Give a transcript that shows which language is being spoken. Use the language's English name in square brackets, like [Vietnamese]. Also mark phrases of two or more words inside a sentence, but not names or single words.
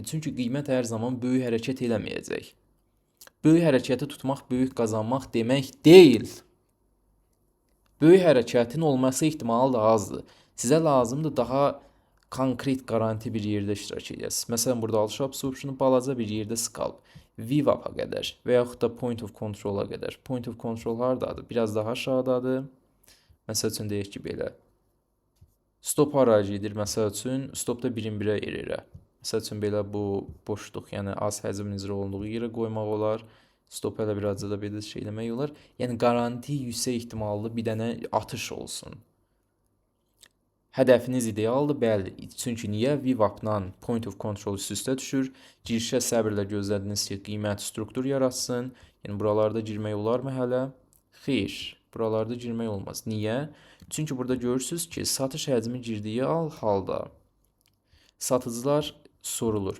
[Azerbaijani] Çünki qiymət hər zaman böyük hərəkət eləməyəcək. Böyük hərəkəti tutmaq böyük qazanmaq demək deyil. Böyük hərəkətin olması ehtimalı da azdır. Sizə lazımdır daha konkret, garanti bir yerdə iştirak edəsiniz. Məsələn, burada alış absorptionu balaca bir yerdə sıxalıb. VWAP-a qədər və yaxud da [English] point of control- [Azerbaijani] a qədər. [English] Point of control [Azerbaijani] hardadır? Biraz daha aşağıdadır. Məsəl üçün deyək ki, belə. Stop hara gedir? Məsəl üçün stopda 1-1-ə yerə. Məsəl üçün belə bu boşluq, yəni az həcm icra olunduğu yerə qoymaq olar. Stop hələ birazca da belə şey eləmək olar. Yəni garanti yüksək ehtimallı bir dənə atış olsun. Hədəfiniz idealdır, bəli. Çünki niyə? VWAP-la [English] point of control [Azerbaijani] üst-üstə düşür. Girişə səbirlə gözlədiniz ki, qiymət struktur yaratsın. Yəni buralarda girmək olarmı hələ? Xeyr, buralarda girmək olmaz. Niyə? Çünki burada görürsünüz ki, satış həcmi girdiyi halda satıcılar sorulur.